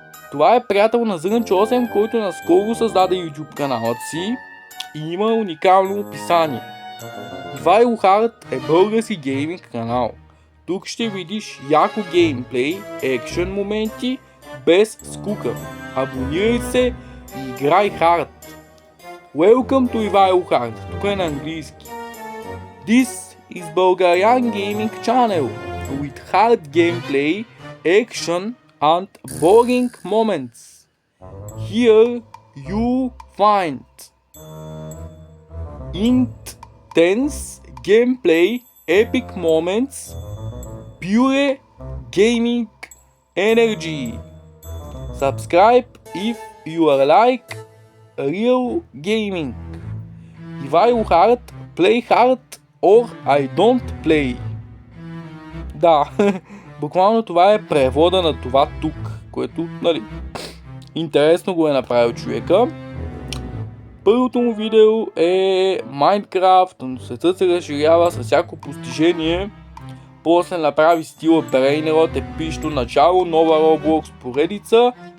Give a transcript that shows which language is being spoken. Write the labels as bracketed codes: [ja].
[bg] Това е приятел на Зрънчо 8, който наскоро създаде YouTube каналът си и има уникално описание. Ивайло Харт е български гейминг канал. Тук ще видиш яко геймплей, екшен моменти, без скука. Абонирай се и играй хард. [en] Welcome to [bg] Ивайло Харт. Тук е на английски. [en] This is Bulgarian Gaming Channel with hard gameplay, action and boring moments. Here you find intense gameplay, epic moments, Pure Gaming Energy. Subscribe if you are like real gaming. If I hard, play hard or I don't play. [bg] Да, буквално това е превода на това тук, което, нали, интересно го е направил човека. Първото му видео е Minecraft, но светът се разширява с всяко постижение. После направи стила Brainrot, епично начало, нова Roblox поредица.